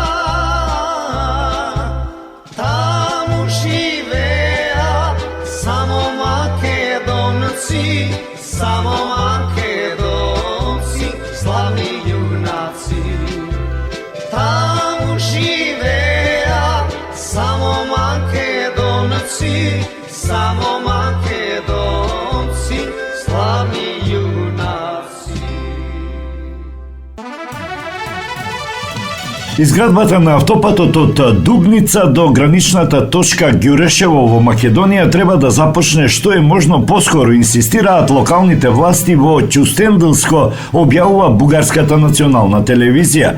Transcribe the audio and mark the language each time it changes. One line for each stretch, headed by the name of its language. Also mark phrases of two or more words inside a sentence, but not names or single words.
Macedonian: Тамо живеа само Македонци, само Македонци, славни јунаци. Тамо живеа само Македонци, само Македонци, славни јунаци. Изградбата на автопатот од Дубница до граничната точка Ѓурешево во Македонија треба да започне што е можно поскоро, инсистираат локалните власти во Ќустендилско, објавува Бугарската национална телевизија.